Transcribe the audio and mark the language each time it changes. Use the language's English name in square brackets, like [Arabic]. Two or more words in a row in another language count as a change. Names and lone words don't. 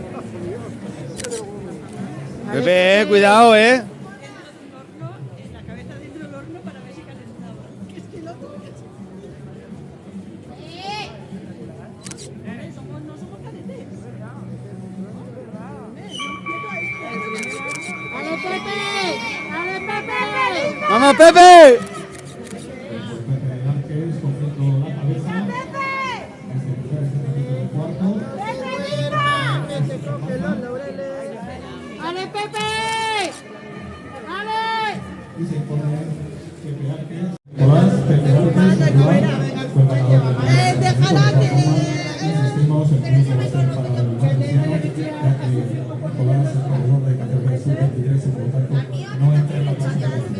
[Spanish] Pepe, cuidado, En la cabeza dentro del horno para ver si calentaba. Que es que el otro... No somos cadetes. ¡Ale, Pepe! ¡Ale, Pepe! ¡Vamos, Pepe! ¡Ale, Pepe! ¡Ale! Y se pone Pepe Árquez. Nicolás Pepe Árquez, fue ganador ¡Déjala que... insistimos, el triunfo va a ser para el valenciano, ya que Nicolás, el corredor de categoría sub-23 y por lo tanto no entra en la clasificación.